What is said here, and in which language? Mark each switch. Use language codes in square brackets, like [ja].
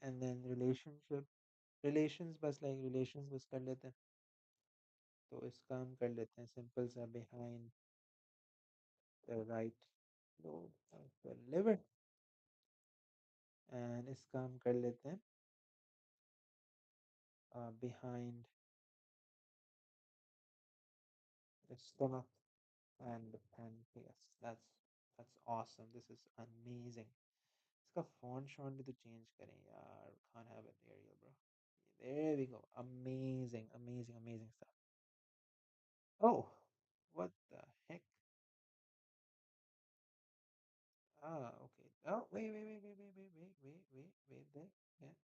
[en] And then relations बस like relations [hi] बस कर लेते हैं तो इसका हम कर लेते हैं [en] simple सा behind the right lobe of the liver, and [hi] इसका हम कर लेते हैं [en] behind the stomach and the pancreas. That's awesome. This is amazing. [hi] इसका font शॉन्ट भी तो change करें यार. [en] Can't have it Arial, bro. There we go. Amazing, amazing, amazing stuff. Oh, what the heck? Ah, okay. Oh, wait there. Yeah.